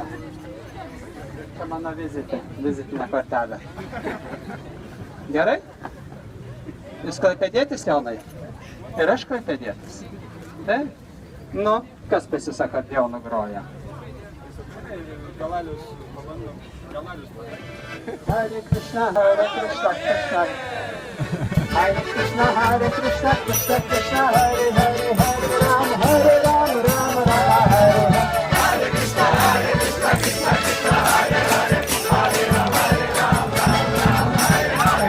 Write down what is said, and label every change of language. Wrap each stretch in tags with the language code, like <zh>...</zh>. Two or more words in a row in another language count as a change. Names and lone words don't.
<lt>Čia mano vizitinė kortelė. Gerai? Jūs klaipėdėtis, Jonai? Ir aš klaipėdėtis. Taip? Nu, kas pasisako, kad Jonu groja? Galalius, pabandom. Galalius.</lt> <sa>Hare Krishna, Krishna. Hare Krishna, Krishna, Krishna, Hare Hare, Hare Ram, Ram Rama, Hare Hare. Hare Krishna, Krishna, Krishna, Hare Hare, Hare Ram, Ram Rama, Hare Hare.</sa>